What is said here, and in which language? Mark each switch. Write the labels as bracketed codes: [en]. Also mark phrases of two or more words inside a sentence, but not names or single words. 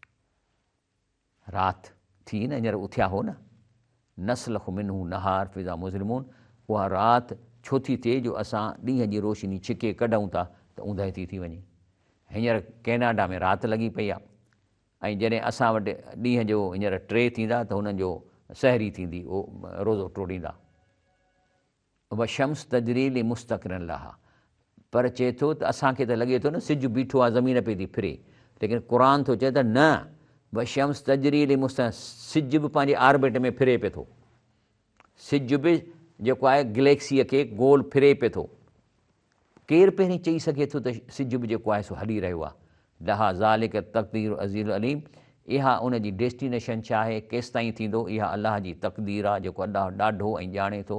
[sd] राति थी न, हींअर उथिया हो न, [ar] نسلخ منه النهار فإذا مظلمون, [sd] उहा राति छो थी थिए जो असां ॾींहं जी रोशनी छिके कढूं था त ऊंदहि थी वञे। हींअर कैनेडा में राति लॻी पई आहे, ऐं जॾहिं असां वटि ॾींहं जो हींअर 3 थींदा त हुननि जो सहरी थींदी, उहो रोज़ो टोड़ींदा। [ar] والشمس تجري لمستقر لها, [sd] पर चए थो त असांखे त लॻे थो न सिजु बीठो आहे, ज़मीन पे थी फिरे, लेकिन क़ुर थो चए त न, [ar] والشمس تجري ل [sd] सिजु बि पंहिंजे आर्बिट में फिरे पियो थो। सिजु बि जेको आहे गैलेक्सीअ खे गोल फिरे पियो थो। केरु पहिरीं चई सघे थो त सिजु बि जेको आहे सो हली रहियो आहे? [ar] لها ذلك تقدير العزيز العليم, [sd] इहा उनजी डेस्टिनेशन छा आहे, केसि ताईं थींदो, इहा अलाह जी तक़दीर आहे, जेको अलाह ॾाढो ऐं ॼाणे थो।